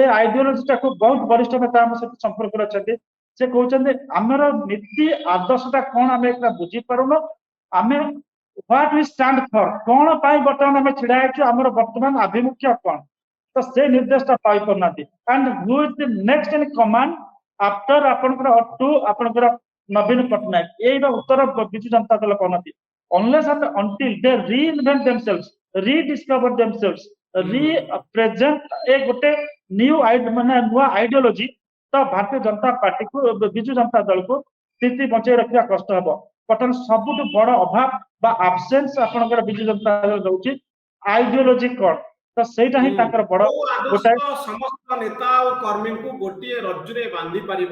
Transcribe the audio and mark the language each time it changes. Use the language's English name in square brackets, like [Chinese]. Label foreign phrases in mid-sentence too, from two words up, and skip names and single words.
[Odia] ଆଇଡିଓଲୋଜି ଟାକୁ ବହୁତ ବରିଷ୍ଠ ନେତା ଆମ ସହିତ ସମ୍ପର୍କରେ ଅଛନ୍ତି ସେ କହୁଛନ୍ତି ଆମର ନୀତି ଆଦର୍ଶଟା କଣ ଆମେ ଏଟା ବୁଝିପାରୁନୁ ଆମେ [English] what we stand for [Odia] କଣ ପାଇଁ ବର୍ତ୍ତମାନ ଆମେ ଛିଡା ହେଇଛୁ ଆମର ବର୍ତ୍ତମାନ ଆଭିମୁଖ୍ୟ କଣ ତ ସେ ନିର୍ଦ୍ଦେଶଟା ପାଇପାରୁନାହାନ୍ତି [English] and who is the next in command [Odia] ଆଫ୍ଟର ଆପଣଙ୍କର ଆପଣଙ୍କର ନବୀନ ପଟ୍ଟନାୟକ ଏଇଟା ଉତ୍ତର ବିଜୁ ଜନତା ଦଳ କରୁନାହାନ୍ତି [English] unless and until they reinvent themselves rediscover themselves represent [Odia] ଏ ଗୋଟେ न्यू ମାନେ ନୂଆ ଆଇଡିଓଲୋଜି ତ ଭାରତୀୟ ଜନତା ପାର୍ଟି କୁ ବିଜୁ ଜନତା ଦଳ କୁ ସ୍ଥିତି ବଞ୍ଚେଇ ରଖିବା କଷ୍ଟ ହବ ବର୍ତ୍ତମାନ ସବୁଠୁ ବଡ ଅଭାବ ବା ଆବସେନ୍ସ ଆପଣଙ୍କର ବିଜୁ ଜନତା ଦଳ ରହୁଛି ଆଇଡିଓଲୋଜି କଣ, ତ ସେଇଟା ହିଁ ତାଙ୍କର ବଡ କୋଉ ଗୋଟାଏ, ଆଦର୍ଶ ସମସ୍ତ ନେତା ଓ କର୍ମୀଙ୍କୁ ଗୋଟିଏ ରଜ୍ଜୁରେ ବାନ୍ଧି ପାରିବ।